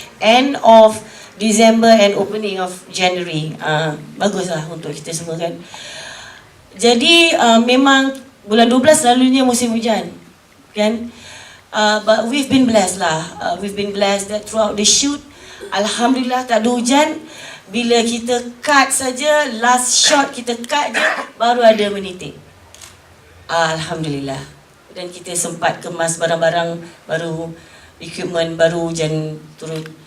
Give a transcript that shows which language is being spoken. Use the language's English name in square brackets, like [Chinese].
[English] End of December and opening of January. [Malay] Baguslah untuk kita semua kan. Jadi memang bulan 12 selalunya musim hujan kan. [English] But we've been blessed lah. We've been blessed that throughout the shoot, [Malay] alhamdulillah tak ada hujan. Bila kita cut saja, last shot kita cut je, baru ada menitik. Alhamdulillah. Dan kita sempat kemas barang-barang baru, equipment baru, hujan turun.